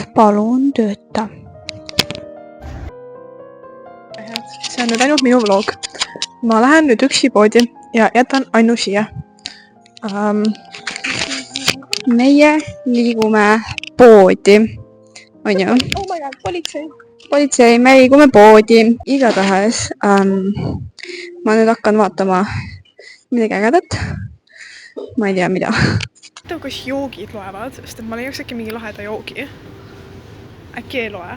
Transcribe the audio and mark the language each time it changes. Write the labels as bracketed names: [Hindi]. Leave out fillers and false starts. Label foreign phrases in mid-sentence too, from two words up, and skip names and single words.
[Estonian] Palun tööta. See on nüüd ainult minu vlog. Ma lähen nüüd üksi poodi ja jätan Annu siia. Meie liigume poodi. On ju? [English] Oh my god, [Estonian] politsei. Politsei, me liigume poodi. Igatahes ma nüüd hakkan vaatama midagi ägedat. Ma ei tea, mida. Kas joogid loevad, sest ma leiaks äkki mingi laheda joogi. Äkki ei loe.